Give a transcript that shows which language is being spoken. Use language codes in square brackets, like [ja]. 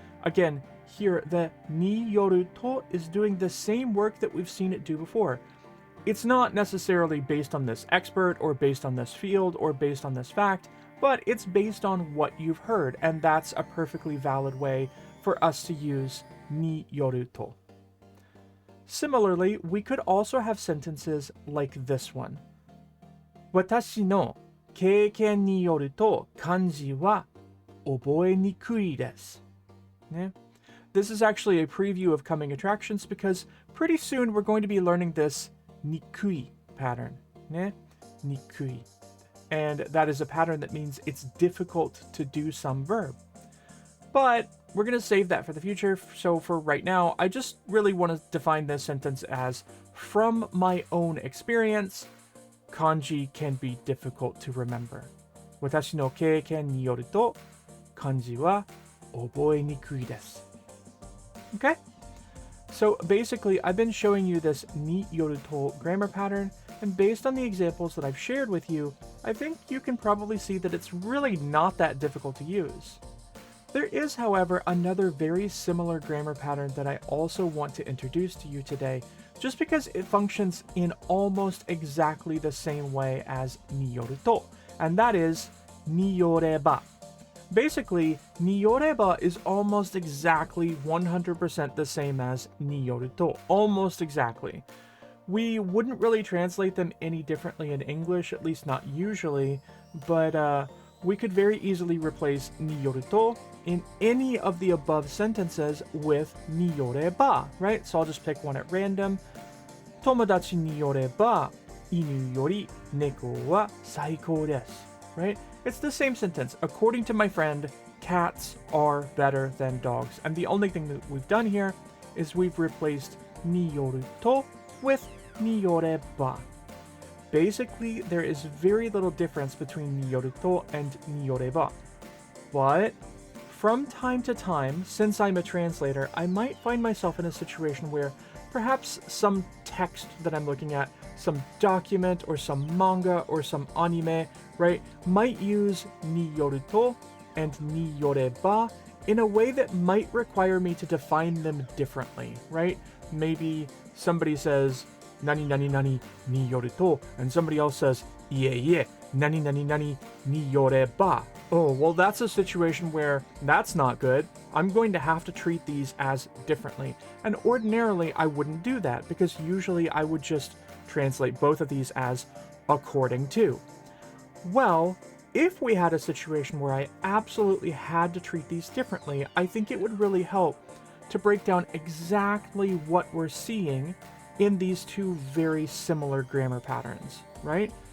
[en] again here the によると is doing the same work that we've seen it do before it's not necessarily based on this expert or based on this field or based on this fact but it's based on what you've heard and that's a perfectly valid way for us to use によると Similarly, we could also have sentences like this one. [ja] 私の経験によると漢字は覚えにくいです。ね? [en] This is actually a preview of coming attractions because pretty soon we're going to be learning this にくい pattern. [ja] ね?にくい. [en] And that is a pattern that means it's difficult to do some verb. But we're going to save that for the future, so for right now, I just really want to define this sentence as, from my own experience, kanji can be difficult to remember. [ja] 私の経験によると、漢字は覚えにくいです. [en] Okay? So basically, I've been showing you this によると grammar pattern, and based on the examples that I've shared with you, I think you can probably see that it's really not that difficult to use. There is, however, another very similar grammar pattern that I also want to introduce to you today, just because it functions in almost exactly the same way as によると, and that is によれば. Basically, によれば is almost exactly 100% the same as によると, almost exactly. We wouldn't really translate them any differently in English, at least not usually, but we could very easily replace によると in any of the above sentences with によれば, right? So I'll just pick one at random. [ja] 友達によれば犬より猫は最高です, [en] right? It's the same sentence. According to my friend, cats are better than dogs. And the only thing that we've done here is we've replaced によると with によれば. Basically, there is very little difference between によると and によれば. But from time to time, since I'm a translator, I might find myself in a situation where perhaps some text that I'm looking at, some document or some manga or some anime, right, might use によると and によれば in a way that might require me to define them differently, right? Maybe somebody says [ja] 何々々によると [en] and somebody else says [ja] いえいえ何々々によれば. [en] Oh, well, that's a situation where that's not good. I'm going to have to treat these as differently. And ordinarily, I wouldn't do that because usually I would just translate both of these as according to. Well, if we had a situation where I absolutely had to treat these differently, I think it would really help to break down exactly what we're seeing in these two very similar grammar patterns, right?